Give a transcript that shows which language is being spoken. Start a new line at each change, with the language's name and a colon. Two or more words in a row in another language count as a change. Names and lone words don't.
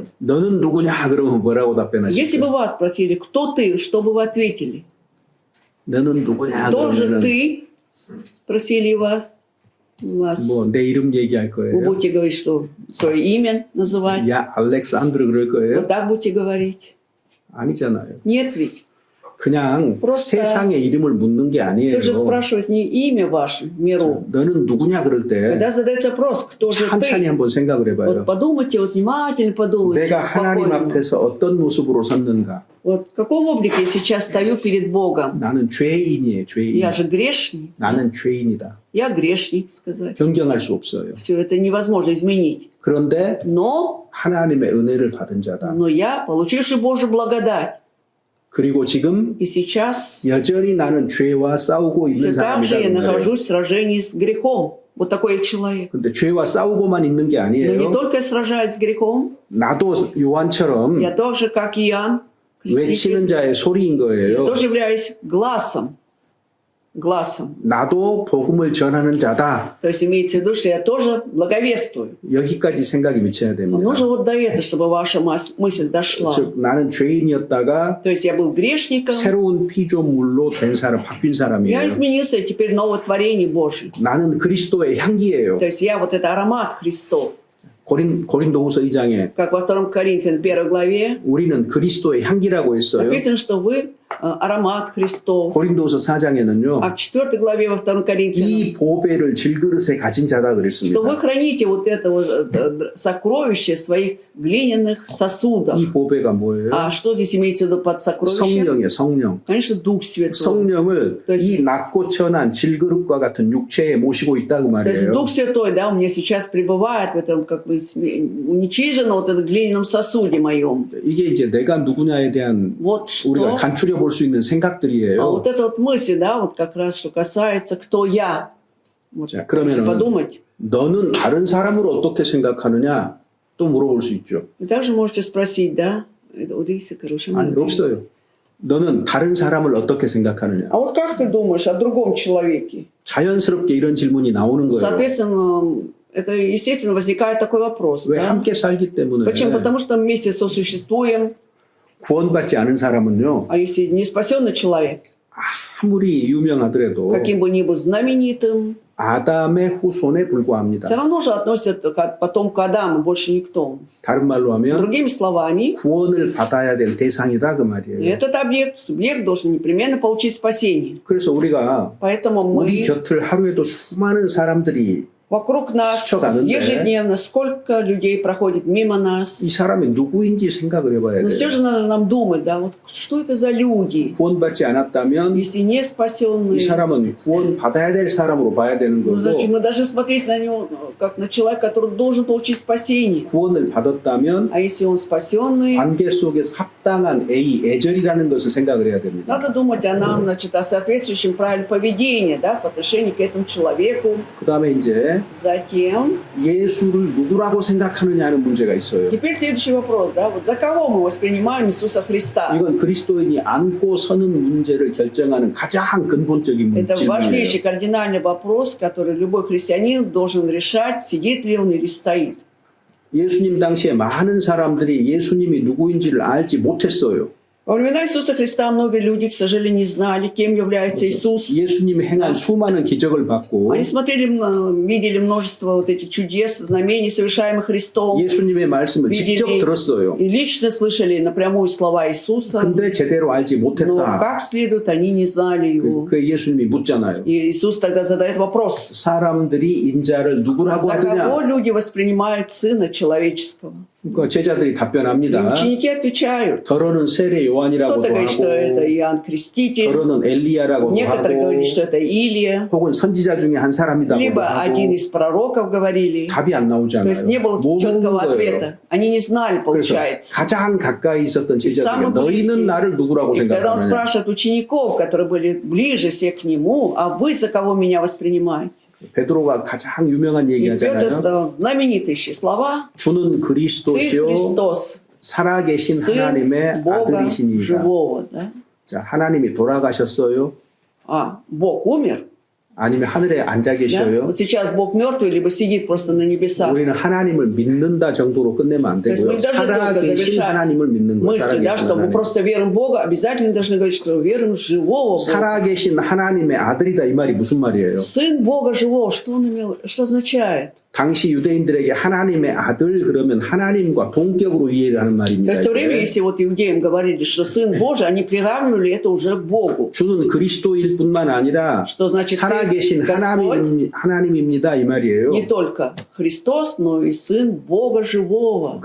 Korean: 너는 누구냐 그러면 뭐라고
Russian: Если бы
Korean: 답변하실까요?
Russian: вас спросили, кто ты, что бы вы ответили?
Korean: 너는 누구냐
Russian: Кто же
Korean: 그러면
Russian: ты? Спросили вас. Вас.
Korean: 뭐 내 이름 얘기할
Russian: Вы
Korean: 거예요.
Russian: будете говорить, что свое имя называть.
Korean: 야 알렉산드르 그럴 거예요?
Russian: Вот так будете говорить.
Korean: 아니잖아요.
Russian: Нет ведь.
Korean: 그냥
Russian: Просто
Korean: 세상의 이름을 묻는 게 아니에요.
Russian: Тут же спрашивают не имя ваше в миру.
Korean: 너는 누구냐 그럴 때
Russian: Когда задается вопрос, кто же
Korean: 천천히
Russian: ты?
Korean: 한번 생각을 해봐요.
Russian: Вот подумайте, вот внимательно подумайте.
Korean: 내가 하나님
Russian: спокойно.
Korean: 앞에서 어떤 모습으로 섰는가?
Russian: Вот в каком облике я сейчас стою перед Богом?
Korean: 나는 죄인이에요. 죄인.
Russian: Я же грешник.
Korean: 나는 죄인이다.
Russian: Я грешник, сказать.
Korean: 변경할 수 없어요.
Russian: Все это невозможно изменить.
Korean: 그런데
Russian: Но
Korean: 하나님의 은혜를 받은 자다.
Russian: я, получивший Божью благодать,
Korean: 그리고 지금
Russian: и сейчас
Korean: 여전히 나는 죄와 싸우고
Russian: все
Korean: 있는
Russian: так же я
Korean: 사람이다.
Russian: нахожусь в сражении с грехом. Вот такой я человек.
Korean: 근데 죄와 싸우고만 있는 게
Russian: Но не
Korean: 아니에요.
Russian: только я сражаюсь с грехом,
Korean: 나도 요한처럼
Russian: я тоже, как Иоанн,
Korean: 외치는 자의 소리인
Russian: я
Korean: 거예요.
Russian: тоже являюсь глазом глазом.
Korean: 나도 복음을 전하는 자다.
Russian: То есть имеется в виду, что я тоже благовествую.
Korean: 여기까지 생각이 미쳐야
Russian: Но
Korean: 됩니다.
Russian: нужно вот до этого, чтобы ваша мысль дошла.
Korean: 즉 나는 죄인이었다가
Russian: То есть я был грешником,
Korean: 새로운 피조물로 된 사람, 바뀐
Russian: я
Korean: 사람이에요.
Russian: изменился, и теперь новое творение Божие.
Korean: 나는 그리스도의 향기예요.
Russian: То есть я вот это аромат Христов.
Korean: 고린도후서 2장에
Russian: Как во 2 Коринфянам 1 главе
Korean: 우리는 그리스도의 향기라고 했어요.
Russian: написано, что вы аромат Христов.
Korean: 고린도후서 4장에는요.
Russian: А в 4 главе во 2 Коринфянам,
Korean: 이 보배를 질그릇에 가진 자다
Russian: что вы
Korean: 그랬습니다.
Russian: храните вот это вот сокровище в своих глиняных сосудах.
Korean: 이 보배가 뭐예요?
Russian: А что здесь имеется в виду под сокровищем?
Korean: 성령이에요. 성령.
Russian: Конечно, Дух Святой.
Korean: 성령을
Russian: То есть-
Korean: 이 낮고 천한 질그릇과 같은 육체에 모시고 있다고
Russian: То есть
Korean: 말이에요.
Russian: Дух Святой, да, у меня сейчас пребывает в этом как бы уничиженно вот этом глиняном сосуде моем.
Korean: 이게 이제 내가 누구냐에 대한
Russian: Вот
Korean: 우리가
Russian: что.
Korean: 간추려 볼 수 있는
Russian: А
Korean: 생각들이에요.
Russian: вот эта вот мысль, да, вот как раз, что касается кто я. Вот,
Korean: 자,
Russian: если
Korean: 그러면은
Russian: подумать.
Korean: 너는 다른 사람을 어떻게 생각하느냐 또 물어볼 수 있죠.
Russian: Вы также можете спросить, да, это вот если, короче,
Korean: 아니 없어요. 너는 다른 사람을 어떻게 생각하느냐.
Russian: А вот как ты думаешь о другом человеке?
Korean: 자연스럽게 이런 질문이 나오는 거예요.
Russian: Соответственно, это, естественно, возникает такой вопрос.
Korean: 왜
Russian: Да?
Korean: 함께 살기 때문에
Russian: Почему? Потому что мы вместе сосуществуем,
Korean: 구원받지 않은 사람은요.
Russian: а если не спасенный человек,
Korean: 아무리 유명하더라도
Russian: каким бы ни был знаменитым,
Korean: 아담의 후손에
Russian: все
Korean: 불과합니다.
Russian: равно же относят к потомку Адама, больше никто.
Korean: 다른 말로 하면
Russian: Другими словами,
Korean: 구원을 받아야 될 대상이다 그 말이에요.
Russian: этот объект, субъект должен непременно получить спасение.
Korean: 그래서 우리가
Russian: Поэтому
Korean: 우리
Russian: мы
Korean: 곁을 하루에도 수많은 사람들이
Russian: вокруг нас
Korean: 스쳐가는데
Russian: ежедневно сколько людей проходит мимо
Korean: 이
Russian: нас.
Korean: 사람이 누구인지 생각을 해봐야
Russian: Но все
Korean: 돼요.
Russian: же надо нам думать, да, вот что это за люди?
Korean: 구원받지 않았다면
Russian: Если не
Korean: 이
Russian: спасенные,
Korean: 사람은 구원받아야 될 사람으로 봐야 되는
Russian: ну, зачем
Korean: 거고
Russian: мы должны смотреть на него как на человека, который должен получить спасение?
Korean: 구원을 받았다면
Russian: А если он спасенный,
Korean: 관계 속에서 합당한 애절이라는 것을 생각을 해야 됩니다.
Russian: надо думать о нам, значит, о соответствующем правильном поведении, да, по отношению к этому человеку.
Korean: 그 다음에 이제
Russian: Затем,
Korean: 예수를 누구라고 생각하느냐 하는 문제가 있어요.
Russian: теперь следующий вопрос, да, вот за кого мы воспринимаем Иисуса Христа?
Korean: 이건 그리스도인이 앉고 서는 문제를 결정하는 가장 근본적인
Russian: Это
Korean: 질문이에요.
Russian: важнейший кардинальный вопрос, который любой христианин должен решать, сидит ли он или стоит.
Korean: 예수님 당시에 많은 사람들이 예수님이 누구인지를 알지 못했어요.
Russian: Во времена Иисуса Христа многие люди, к сожалению, не знали, кем является Иисус.
Korean: 예수님이 행한 수많은 기적을 받고
Russian: Они смотрели, видели множество вот этих чудес, знамений, совершаемых Христом,
Korean: 예수님의 말씀을 직접
Russian: видели
Korean: 들었어요.
Russian: и лично слышали напрямую слова Иисуса,
Korean: 근데 제대로 알지
Russian: но
Korean: 못했다.
Russian: как следует, они не знали его.
Korean: 그 예수님이 묻잖아요.
Russian: И Иисус тогда задает вопрос,
Korean: 사람들이 인자를 누구라고
Russian: за кого
Korean: 하느냐?
Russian: люди воспринимают Сына Человеческого?
Korean: 그러니까 제자들이
Russian: И
Korean: 답변합니다.
Russian: ученики отвечают.
Korean: 더러는 세례 요한이라고도
Russian: Кто-то говорит, что это
Korean: 하고
Russian: Иоанн Креститель,
Korean: 더러는 엘리야라고도
Russian: некоторые
Korean: 하고
Russian: говорят, что это Илия,
Korean: 혹은 선지자 중에 한 사람이라고도
Russian: либо один
Korean: 하고
Russian: из пророков говорили.
Korean: 답이 안
Russian: То есть не
Korean: 나오잖아요.
Russian: было
Korean: 모르는
Russian: четкого
Korean: 거예요.
Russian: ответа. Они не знали,
Korean: 그래서
Russian: получается.
Korean: 가장 가까이 있었던 제자들이
Russian: самый
Korean: 너희는
Russian: близкий.
Korean: 나를 누구라고
Russian: И когда он
Korean: 생각하느냐?
Russian: спрашивает учеников, которые были ближе всех к нему, а вы за кого меня воспринимаете?
Korean: 베드로가 가장 유명한 얘기
Russian: И Петр
Korean: 하잖아요.
Russian: сказал знаменитые слова:
Korean: 주는
Russian: «Ты
Korean: 그리스도시요
Russian: Христос,
Korean: 살아계신
Russian: Сын
Korean: 하나님의
Russian: Бога
Korean: 아들이시니이다.
Russian: живого». Да?
Korean: 자, 하나님이 돌아가셨어요?
Russian: А Бог умер?
Korean: 아니면 하늘에 앉아
Russian: Да?
Korean: 계셔요?
Russian: Вот сейчас Бог мертвый, либо сидит просто на небесах.
Korean: 우리는 하나님을 믿는다 정도로 끝내면 안
Russian: То есть мы
Korean: 되고요.
Russian: не должны только
Korean: 살아계신
Russian: завершать
Korean: 하나님을 믿는 거.
Russian: мысли, да,
Korean: 살아계신
Russian: что мы
Korean: 하나님.
Russian: просто верим в Бога, обязательно должны говорить, что верим в живого Бога.
Korean: 살아계신 하나님의 아들이다 이 말이 무슨 말이에요?
Russian: Сын Бога живого, что он имел, что означает?
Korean: 당시 유대인들에게 하나님의 아들 그러면 하나님과 동격으로 이해를 하는
Russian: То
Korean: 말입니다.
Russian: есть в то время,
Korean: 이게.
Russian: если вот иудеям говорили, что Сын Божий, они приравнивали это уже к Богу.
Korean: 주는 그리스도일 뿐만 아니라
Russian: Что значит
Korean: 살아계신
Russian: Господь
Korean: 하나님입니다 이 말이에요.
Russian: не только Христос, но и Сын Бога живого.